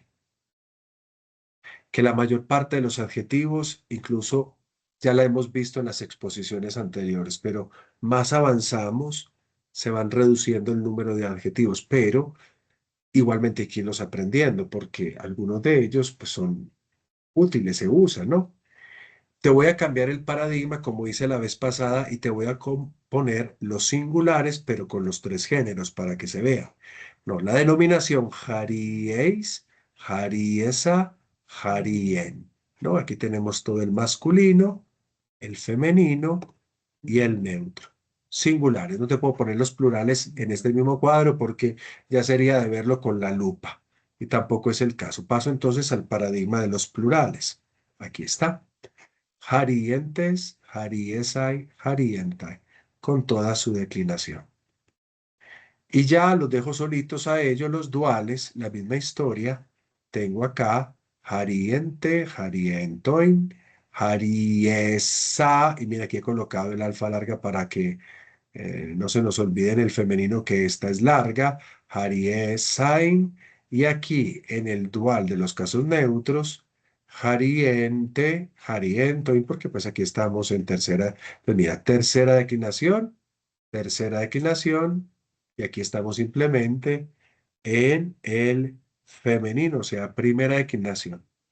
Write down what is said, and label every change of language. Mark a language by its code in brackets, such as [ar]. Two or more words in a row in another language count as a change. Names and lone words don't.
[es] Que la mayor parte de los adjetivos, incluso ya la hemos visto en las exposiciones anteriores, pero más avanzamos, se van reduciendo el número de adjetivos, pero igualmente hay que irlos aprendiendo, porque algunos de ellos pues, son útiles, se usan, ¿no? Te voy a cambiar el paradigma, como hice la vez pasada, y te voy a poner los singulares, pero con los tres géneros, para que se vea. No, la denominación [el] χαρίεις, χαρίεσσα, χαρίεν. [es] ¿No? Aquí tenemos todo el masculino, el femenino y el neutro. Singulares. No te puedo poner los plurales en este mismo cuadro porque ya sería de verlo con la lupa. Y tampoco es el caso. Paso entonces al paradigma de los plurales. Aquí está. [el] Χαρίεντες, χαρίεσσαι, χαρίεντα, [es] con toda su declinación. Y ya los dejo solitos a ellos, los duales, la misma historia. Tengo acá [el] χαρίεντε, χαριέντοιν, χαριέσσα, [es] y mira, aquí he colocado el alfa larga para que no se nos olvide en el femenino que esta es larga, jariesain, y aquí en el dual de los casos neutros, [el] χαρίεντε, χαριέντοιν, [es] porque pues aquí estamos en tercera, pues mira, tercera declinación, y aquí estamos simplemente en el femenino, o sea, primera declinación.